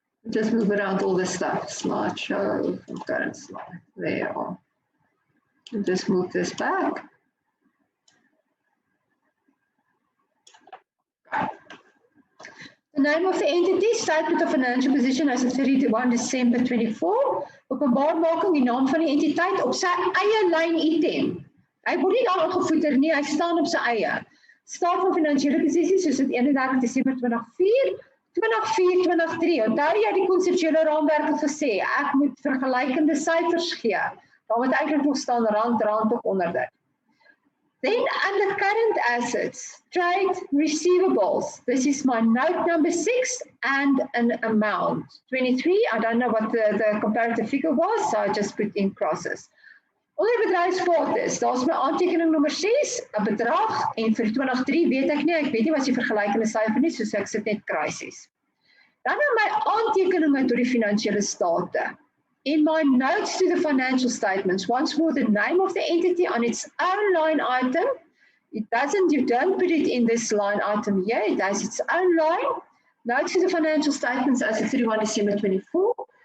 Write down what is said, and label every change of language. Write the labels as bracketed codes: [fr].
[en] Just move around all this stuff. Slideshow, current slide. There you are. And just move this back. The name of the entity, statement of financial position as of 31 December 24. [af] Openbaarmaking die naam van die entiteit op sy eie lyn item. Hy word nie daar aangevoeder nie, hy staan op sy eie. Staat van finansiële posisie soos dit 31 Desember 2004, 2004-2003. Onthou jy die konseptuele raamwerk het gesê, ek moet vergelykende syfers gee. Daar moet eintlik nog staan rand op onder dit. [en] Then under current assets, trade receivables. This is my note number 6 and an amount. 23, I don't know what the comparative figure was, so I just put in crosses. [af] Onder bedryfsbates, daar's my aantekening nommer 6, 'n bedrag, en vir 23 weet ek nie wat die vergelykende syfer nie, so ek sit net kruisies. Dan my aantekeninge tot die finansiële state. [en] In my notes to the financial statements, once more the name of the entity on its own line item. You don't put it in this line item here, it has its own line. Notes to the financial statements as of 31 December 24.